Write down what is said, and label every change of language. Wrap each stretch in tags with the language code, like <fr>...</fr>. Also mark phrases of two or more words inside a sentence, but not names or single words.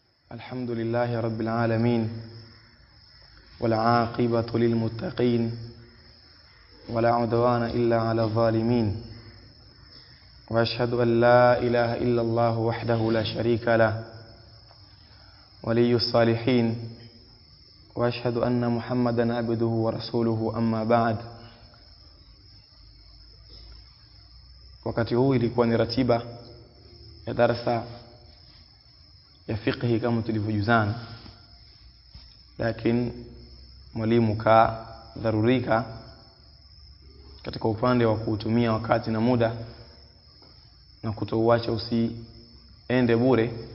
<ar>الحمد لله رب العالمين والعاقبة للمتقين ولا عدوان إلا على الظالمين وأشهد أن لا إله إلا الله وحده لا شريك له ولي الصالحين وأشهد أن محمدا عبده ورسوله أما بعد.</ar> <sw>Wakati huu ilikuwa ni ratiba ya darasa ya fiqhi kama tulivyojuzana, lakini mwalimu ka dharurika katika upande wa kutumia wakati na muda na kutouacha usiende bure,</sw>